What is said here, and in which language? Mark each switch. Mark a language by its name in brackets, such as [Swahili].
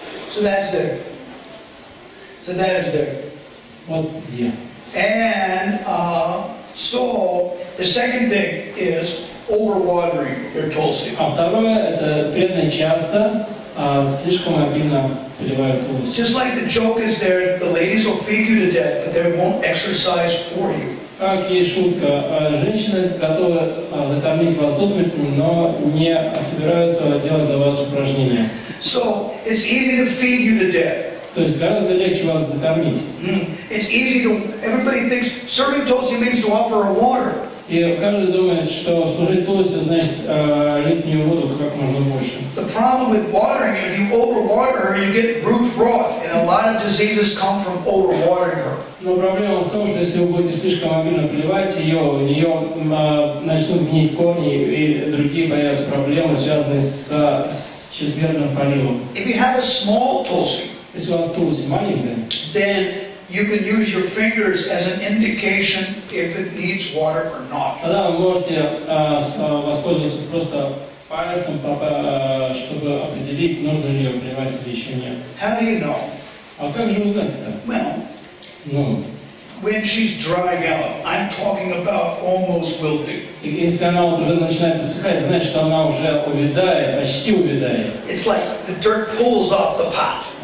[English] So that's there. So that is there. [Russian] Вот где. [English] And so the second thing is overwatering your tulsi. [Russian] А второе, это преданные часто слишком обильно поливают тулуси. [English] Just like the joke is there, the ladies will feed you to death, but they won't exercise for you. [Russian] Как есть шутка, женщины готовы закормить вас до смерти, но не собираются делать за вас упражнения. [English] So it's easy to feed you to death. [Russian] То есть гораздо легче вас закормить. [English] It's easy to. Everybody thinks serving tulsi means to offer her water. [Russian] И каждый думает, что служить тулуси значит лить в нее воду как можно больше. [English] The problem with watering, if you overwater her, you get root rot, and a lot of diseases come from overwatering her. [Russian] Но проблема в том, что если вы будете слишком обильно поливать ее, у нее начнут гнить корни, и другие появятся проблемы, связанные с чрезмерным поливом. [English] If you have a small tulsi, [Russian] если у вас тулуси маленькая, [English] then you can use your fingers as an indication if it needs water or not. [Russian] Тогда вы можете воспользоваться просто пальцем, чтобы определить, нужно ли ее поливать или еще нет. [English] How do you know? [Russian] А как же узнать-то? [English] Well, when she's drying out, I'm talking about almost wilting. [Russian] Если она уже начинает высыхать, значит, что она уже увядает, почти увядает. [English] It's like the dirt pulls off the pot.